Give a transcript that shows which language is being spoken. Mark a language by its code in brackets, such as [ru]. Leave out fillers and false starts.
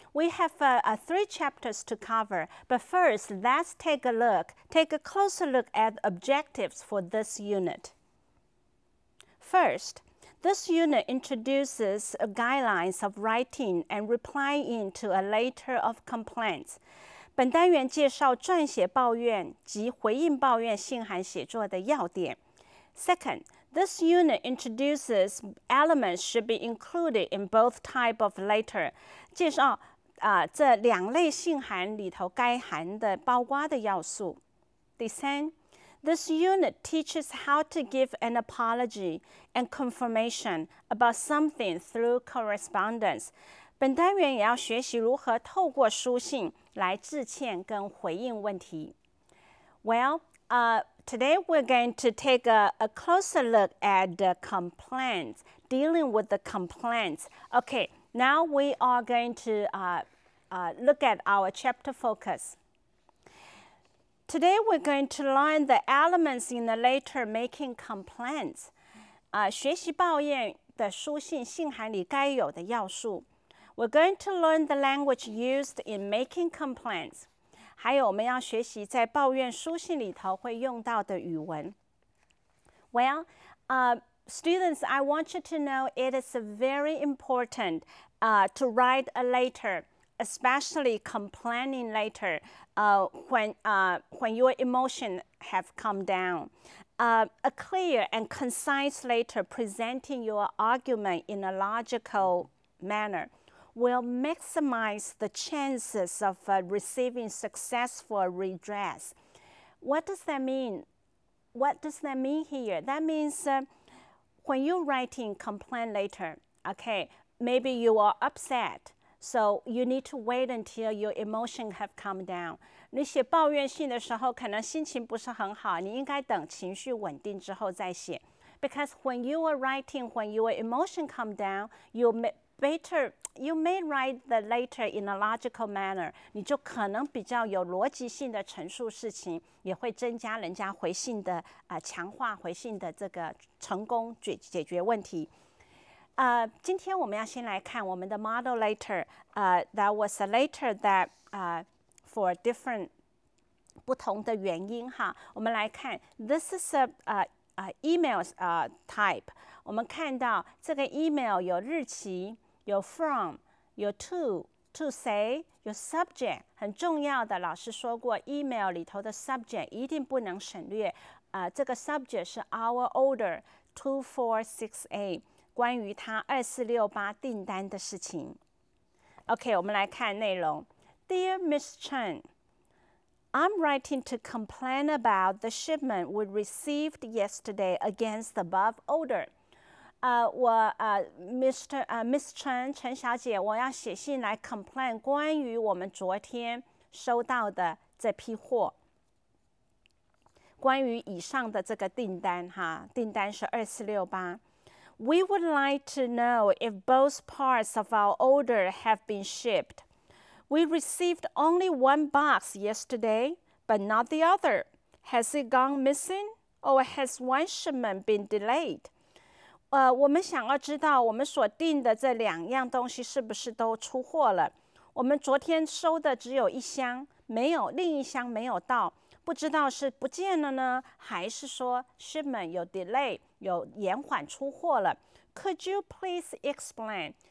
[en] We have 3 chapters to cover, but first, let's take a closer look at objectives for this unit. First, this unit introduces guidelines of writing and replying to a letter of complaints. [zh] 本单元介绍撰写抱怨及回应抱怨信函写作的要点。 [en] Second, this unit introduces elements should be included in both type of letter. [zh] 介绍这2类信函里头该含的包括的要素。第三。 [en] This unit teaches how to give an apology and confirmation about something through correspondence. [zh] 本单元也要学习如何透过书信来致歉跟回应问题。 [en] Well, today we're going to take a closer look at the complaints, dealing with the complaints. Okay, now we are going to look at our chapter focus. Today we're going to learn the elements in the letter making complaints. [zh] 学习抱怨的书信信函里该有的要素。 [en] We're going to learn the language used in making complaints. [zh] 还有我们要学习在抱怨书信里头会用到的语文。 [en] Well, students, I want you to know it is very important to write a letter, especially complaining letter. When your emotions have come down. A clear and concise letter presenting your argument in a logical manner will maximize the chances of receiving successful redress. What does that mean? What does that mean here? That means when you're writing complaint letter, okay, maybe you are upset. So you need to wait until your emotions have come down. [zh] 你写抱怨信的时候，可能心情不是很好，你应该等情绪稳定之后再写。 [en] Because when you are writing, when your emotions come down, you may write the letter in a logical manner. [zh] 你就可能比较有逻辑性的陈述事情，也会增加人家回信的强化回信的这个成功解决问题。今天我们要先来看我们的 model letter. [en] That was a letter that for different [zh] 不同的原因哈。我们来看 [en] ，this is a email type. [zh] 我们看到这个 email 有日期，有 from， 有 to say， 有 subject。很重要的，老师说过 ，email 里头的 subject 一定不能省略。这个 subject 是 [en] our order 2468。 [zh] 关于他2468订单的事情。OK， 我们来看内容。 [en] Dear Miss Chen, I'm writing to complain about the shipment we received yesterday against the above order. [zh] Miss Chen 陈小姐，我要写信来 complain 关于我们昨天收到的这批货。关于以上的这个订单哈，订单是2468。 [en] We would like to know if both parts of our order have been shipped. We received only one box yesterday, but not the other. Has it gone missing, or has one shipment been delayed? [zh] 我们想要知道我们所订的这2样东西是不是都出货了？我们昨天收的只有1箱，没有另一箱没有到。不知道是不见了呢，还是说 shipment 有 delay 有延缓出货了 ？ [en] Could you please explain？